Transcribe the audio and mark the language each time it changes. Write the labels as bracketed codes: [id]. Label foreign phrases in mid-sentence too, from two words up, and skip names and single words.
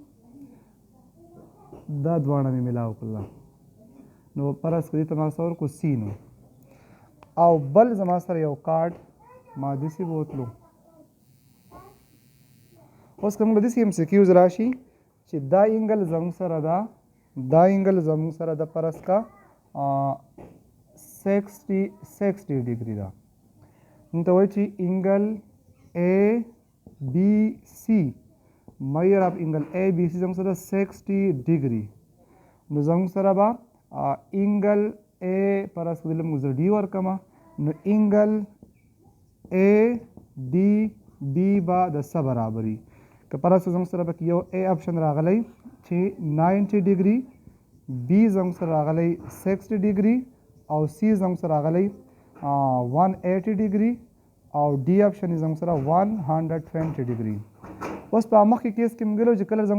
[ps] دا دواړه مې ملاو کړله نو فرض که دې ته ما څه ورکړو سی نو او بل زما سره یو کارډ ما داسې بوتلو اوس که موږ داسې MCQs راشي چې دا انګل زموږ سره ده دا انګل زموږ سره د فرض کا 60 ډیګري ده موږ ته وایي چې انګل [en] ABC measure of angle ABC [ps] زموږ سره 60 ډیګري نو زموږ سره به انګل A فرض کړئ موږ ډي ورکړم نو انګل ADB به د څه برابري که فرض زموږ سره پکې یو A اپشن راغلی چې 90 ډیګري B زموږ سره راغلی 60 ډیګري او C زموږ سره راغلی 180 ډیګري او डी اپشن زموږ سره 120 ډیګري اوس په مخکې کیس کې موږ ویلو چې کله